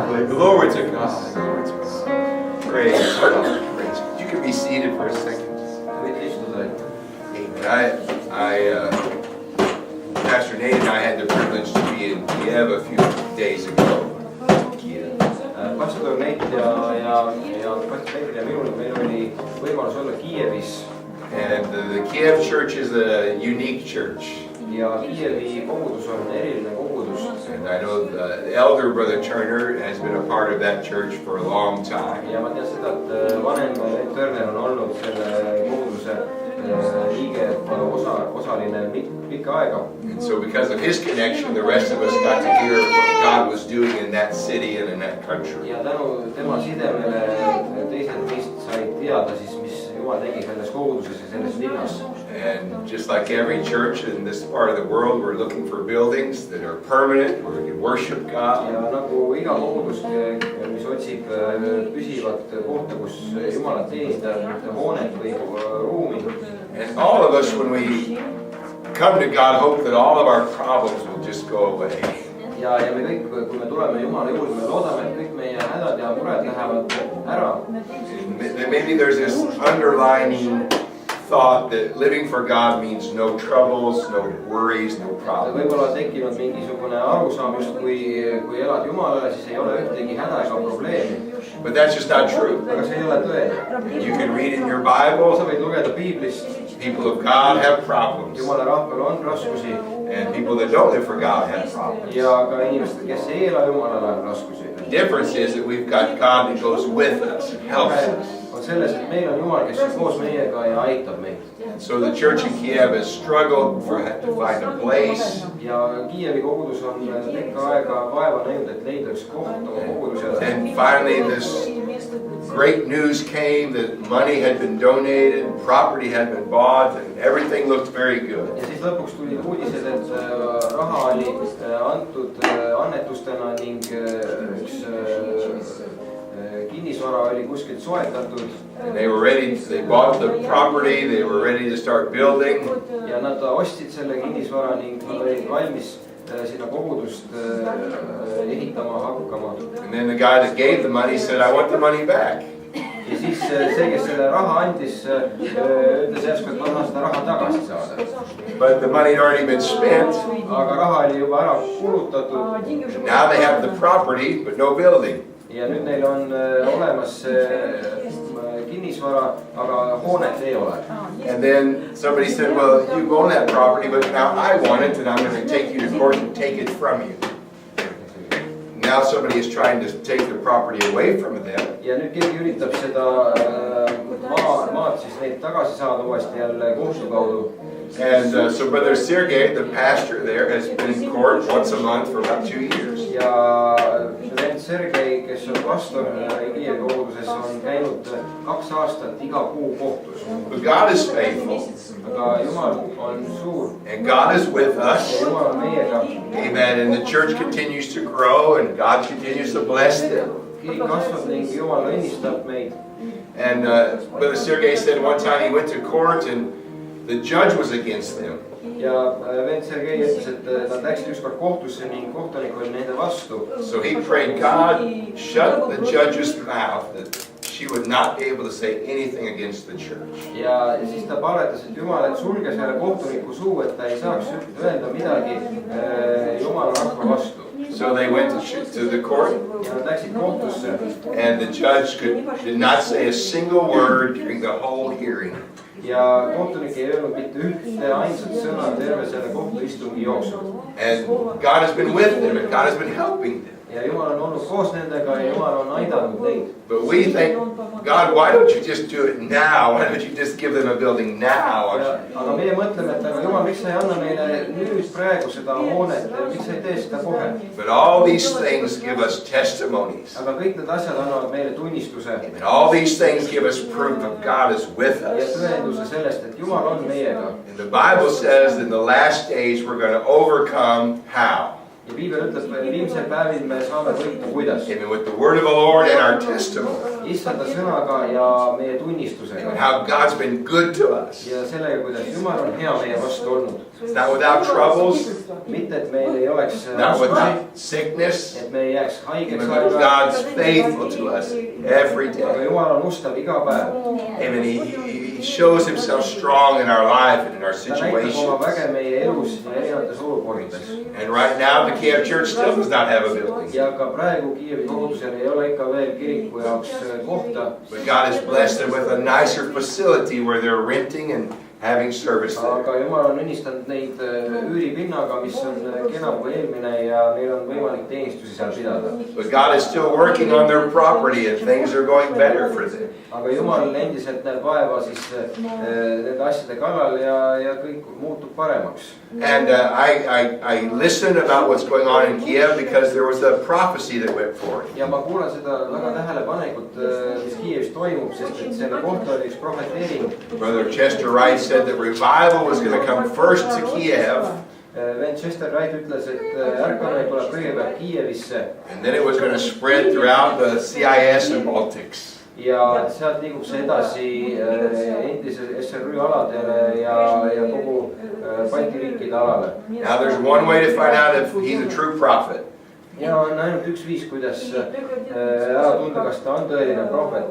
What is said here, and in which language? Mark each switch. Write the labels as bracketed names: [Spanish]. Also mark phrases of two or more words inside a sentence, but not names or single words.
[English] Glory to God. Glory to God. Praise God. Praise God. You can be seated for a second. Pastor Nate and I had the privilege to be in Kiev a few days ago. [Estonian] Pastor Nate ja Pastor Peeter ja minul, meil oli võimalus olla Kiievis [English] And the Kiev church is a unique church. [Estonian] ja Kiievi kogudus on eriline kogudus. [English] And I know the elder brother Turner has been a part of that church for a long time. [Estonian] ja ma tean seda, et vanem Vent Turner on olnud selle koguduse liige, osaline pikka aega. [English] And so because of his connection, the rest of us got to hear what God was doing in that city and in that country. [Estonian] ja tänu tema sidemele teised meist said teada siis, mis Jumal tegi selles koguduses ja selles linnas. [English] And just like every church in this part of the world, we're looking for buildings that are permanent, where we can worship God. [Estonian] ja nagu iga kogudus, mis otsib püsivat kohta, kus Jumalat teenindada, mitte hoonet või ruumi. [English] And all of us, when we come to God, hope that all of our problems will just go away. [Estonian] ja me kõik, kui me tuleme Jumala juurde, me loodame, et kõik meie hädad ja mured lähevad ära. [English] Maybe there's this underlining thought that living for God means no troubles, no worries, no problems. [Estonian] võib-olla tekkinud mingisugune arusaam, just kui elad Jumalale, siis ei ole ühtegi häda ega probleemi. [English] But that's just not true. [Estonian] aga see ei ole tõene. [English] You can read in your Bible, [Estonian] sa võid lugeda piiblist. [English] people of God have problems. [Estonian] Jumala rahval on raskusi. [English] And people that don't live for God have problems. [Estonian] ja ka inimesed, kes ei ela Jumalale, on raskusi. [English] The difference is that we've got God that goes with us and helps us. [Estonian] on selles, et meil on Jumal, kes on koos meiega ja aitab meid. [English] So the church in Kiev has struggled to find a place. [Estonian] ja Kiievi kogudus on pikka aega vaeva näinud, et leida üks koht oma kogudusele. [English] And finally this great news came that money had been donated, property had been bought, and everything looked very good. [Estonian] ja siis lõpuks tulid uudised, et raha oli antud annetustena ning üks kinnisvara oli kuskilt soetatud. [English] And they were ready, they bought the property, they were ready to start building. [Estonian] ja nad ostsid selle kinnisvara ning nad olid valmis sinna kogudust ehitama hakkama. [English] And then the guy that gave the money said, I want the money back. [Estonian] ja siis see, kes selle raha andis, ütles järsku, et ma tahan seda raha tagasi saada. [English] But the money had already been spent. [Estonian] aga raha oli juba ära kulutatud. [English] Now they have the property, but no building. [Estonian] ja nüüd neil on olemas kinnisvara, aga hoonet ei ole. [English] And then somebody said, well, you own that property, but now I want it, and I'm going to take you to court and take it from you. Now somebody is trying to take the property away from them. [Estonian] ja nüüd keegi üritab seda maad siis neid tagasi saada uuesti jälle kohtu kaudu. [English] And so Brother Sergei, the pastor there, has been in court once a month for about 2 years. [Estonian] ja vend Sergei, kes on pastor Kiievi koguduses, on käinud 2 aastat iga kuu kohtus. [English] But God is faithful. [Estonian] aga Jumal on suur. [English] And God is with us. [Estonian] ja Jumal on meiega. [English] Amen. And the church continues to grow and God continues to bless them. [Estonian] kirik kasvab ning Jumal õnnistab meid. [English] And Brother Sergei said one time he went to court and the judge was against them. [Estonian] ja vend Sergei ütles, et nad läksid ükskord kohtusse ning kohtunik oli nende vastu. [English] So he prayed, God, shut the judge's mouth that she would not be able to say anything against the church. [Estonian] ja siis ta palvetas, et Jumal, et sulge selle kohtuniku suu, et ta ei saaks öelda midagi Jumala rahva vastu. [English] So they went to the court. [Estonian] ja nad läksid kohtusse. [English] And the judge did not say a single word during the whole hearing. [Estonian] ja kohtunik ei öelnud mitte ühte ainsat sõna terve selle kohtuistungi jooksul. [English] And God has been with them and God has been helping them. [Estonian] ja Jumal on olnud koos nendega ja Jumal on aidanud neid. [English] But we think, God, why don't you just do it now? Why don't you just give them a building now? [Estonian] aga meie mõtleme, et aga Jumal, miks sa ei anna meile nüüd praegu seda hoonet, miks sa ei tee seda kohe? [English] But all these things give us testimonies. [Estonian] aga kõik need asjad annavad meile tunnistuse. [English] And all these things give us proof of God is with [Estonian] ja [English] us. [Estonian] tõenduse sellest, et Jumal on meiega. [English] And the Bible says in the last days we're going to overcome how? [Estonian] ja piibel ütleb, et viimsel päevil me saame võita kuidas? [English] Amen. With the word of the Lord and our testimony. [Estonian] issanda sõnaga ja meie tunnistusega. [English] How God's been good to us. [Estonian] ja sellega, kuidas Jumal on hea meie vastu olnud. [English] It's not without troubles. [Estonian] mitte, et meil ei oleks [English] Not without sickness. [Estonian] et me ei jääks haigeks. [English] But God's faithful to us every [Estonian] aga [English] day. [Estonian] Jumal on ustav iga päev. [English] Amen. He shows himself strong in our life and in our [Estonian] ta näitab oma [English] situations. [Estonian] väge meie elus ja erinevates olukordades. [English] And right now, the Kiev Church still does not have a building. [Estonian] ja ka praegu Kiievi kogudusel ei ole ikka veel kiriku jaoks kohta. [English] But God has blessed them with a nicer facility where they're renting and having service there. [Estonian] aga Jumal on õnnistanud neid üüripinnaga, mis on kenam kui eelmine ja neil on võimalik teenistusi seal pidada. [English] But God is still working on their property and things are going better for them. [Estonian] aga Jumal endiselt näeb vaeva siis nende asjade kallal ja kõik muutub paremaks. [English] And I listen about what's going on in Kiev because there was a prophecy that went forth. [Estonian] ja ma kuulan seda väga tähelepanelikult, mis Kiievis toimub, sest et selle kohta oli üks profeteering. [English] Brother Chester Wright said that revival was going to come first to Kiev. [Estonian] Chester Wright ütles, et ärkamine tuleb kõigepealt Kiievisse. [English] And then it was going to spread throughout the CIS and Baltics. [Estonian] ja sealt liigub see edasi endise SRÜ aladele ja kogu Balti riikide alale. [English] Now there's one way to find out if he's a true prophet. [Estonian] ja on ainult üks viis, kuidas ära tunda, kas ta on tõeline prohvet.